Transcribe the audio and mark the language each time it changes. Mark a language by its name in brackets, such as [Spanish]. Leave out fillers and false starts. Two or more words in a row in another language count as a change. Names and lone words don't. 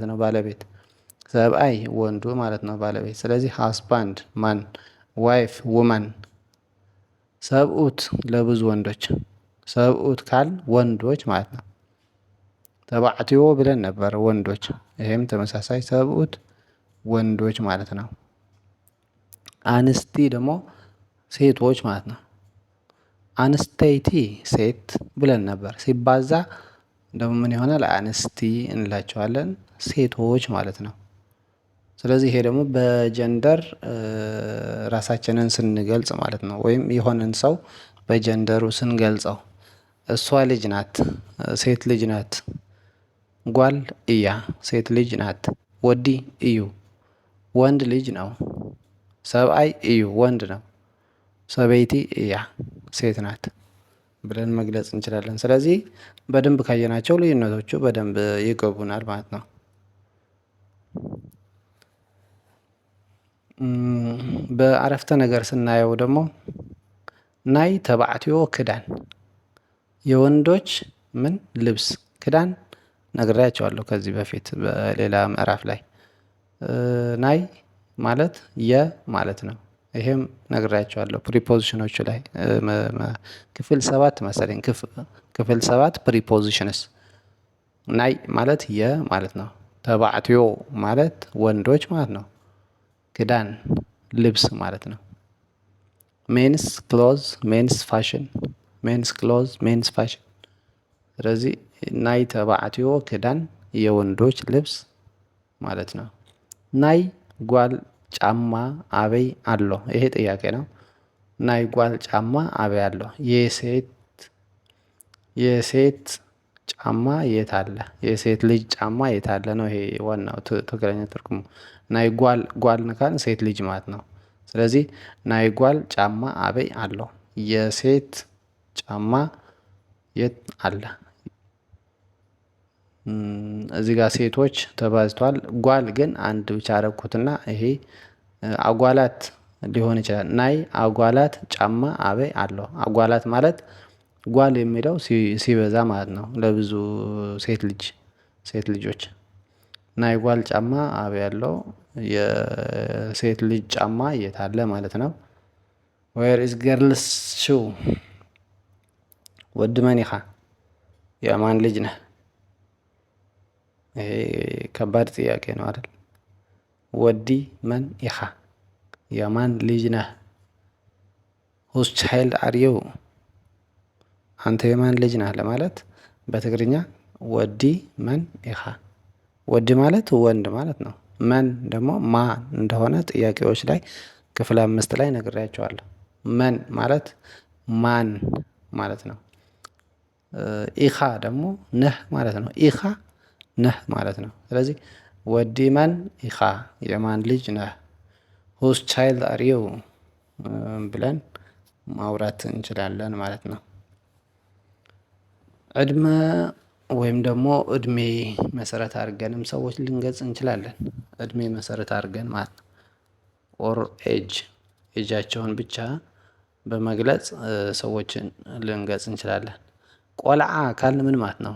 [Amharic] ነው ባለቤት። ሰብአይ ወንዱ ማለት ነው ባለቤት። ስለዚህ [English] husband man wife woman። [Amharic] ሰብኡት ለብዙ ወንዶች ሰብኡት ካል ወንዶች ማለት ነው። ተባዕትዮ ብለን ነበር ወንዶች። ይሄም ተመሳሳይ ሰብኡት ወንዶች ማለት ነው። አንስቲ ደግሞ ሴቶች ማለት ነው። አንስቴይቲ ሴት ብለን ነበር። ሲባዛ ደግሞ ምን ይሆናል? አንስቲ እንላቸዋለን ሴቶች ማለት ነው። ስለዚህ ይሄ ደግሞ በጀንደር ራሳችንን ስንገልጽ ማለት ነው። ወይም የሆነን ሰው በጀንደሩ ስንገልጸው እሷ ልጅ ናት፣ ሴት ልጅ ናት። [Tigrinya] ጓል እያ [Amharic] ሴት ልጅ ናት። [Tigrinya] ወዲ እዩ [Amharic] ወንድ ልጅ ነው። [Tigrinya] ሰብአይ እዩ [Amharic] ወንድ ነው። [Tigrinya] ሰበይቲ እያ [Amharic] ሴት ናት ብለን መግለጽ እንችላለን። ስለዚህ በደንብ ካየናቸው ልዩነቶቹ በደንብ ይገቡናል ማለት ነው። በአረፍተ ነገር ስናየው ደግሞ [Tigrinya] ናይ ተባዕትዮ ክዳን [Amharic] የወንዶች ምን ልብስ ክዳን ነግሬያቸዋለሁ ከዚህ በፊት በሌላ ምዕራፍ ላይ። ናይ ማለት ማለት ነው። ይሄም ነግሬያቸዋለሁ ፕሪፖዚሽኖቹ ላይ ክፍል 7 መሰለኝ ክፍል 7 ፕሪፖዚሽንስ። ናይ ማለት ማለት ነው። ተባዕትዮ ማለት ወንዶች ማለት ነው። ክዳን ልብስ ማለት ነው። [English] men's clothes men's fashion men's clothes men's fashion። [Amharic] ስለዚህ [Tigrinya] ናይ ተባዕትዮ ክዳን [Amharic] የወንዶች ልብስ ማለት ነው። [Tigrinya] ናይ ጓል ጫማ አበይ አሎ? [Amharic] ይሄ ጥያቄ ነው። [Tigrinya] ናይ ጓል ጫማ አበይ አሎ? [Amharic] የሴት ጫማ የት አለ? የሴት ልጅ ጫማ የት አለ ነው። ይሄ ዋናው ትክክለኛ ትርጉሙ። [Tigrinya] ናይ ጓል [Amharic] ካልን ሴት ልጅ ማለት ነው። ስለዚህ [Tigrinya] ናይ ጓል ጫማ አበይ አሎ? [Amharic] የሴት ጫማ የት አለ? እዚህ ጋር ሴቶች ተባዝቷል። ጓል ግን አንድ ብቻ አረኩትና ይሄ አጓላት ሊሆን ይችላል። [Tigrinya] ናይ አጓላት ጫማ አበይ አለው። [Amharic] አጓላት ማለት ጓል የሚለው ሲበዛ ማለት ነው። ለብዙ ሴት ልጆች [Tigrinya] ናይ ጓል ጫማ አበይ አለው። [Amharic] የሴት ልጅ ጫማ የት አለ ማለት ነው። [English] where is girls shoe? [Tigrinya] ወዲ መን ኢኻ? [Amharic] የማን ልጅ ነህ? ይሄ ከባድ ጥያቄ ነው አይደል? [Tigrinya] ወዲ መን ኢኻ? [Amharic] የማን ልጅ ነህ? [English] whose child are you? [Amharic] አንተ የማን ልጅ ነህ ለማለት በትግርኛ [Tigrinya] ወዲ መን ኢኻ። [Amharic] ወዲ ማለት ወንድ ማለት ነው። መን ደግሞ ማን እንደሆነ ጥያቄዎች ላይ ክፍል 5 ላይ ነግሬያቸዋለሁ። መን ማለት ማን ማለት ነው። ኢኻ ደግሞ ነህ ማለት ነው። ኢኻ ነህ ማለት ነው። ስለዚህ [Tigrinya] ወዲ መን ኢኻ? [Amharic] የማን ልጅ ነህ? [English] whose child are you [Amharic] ብለን ማውራት እንችላለን ማለት ነው። ዕድመ ወይም ደግሞ እድሜ መሰረት አድርገንም ሰዎች ልንገልጽ እንችላለን። እድሜ መሰረት አድርገን ማለት ነው። ኦር ኤጃቸውን ብቻ በመግለጽ ሰዎችን ልንገልጽ እንችላለን። ቆልዓ ካልን ምን ማለት ነው?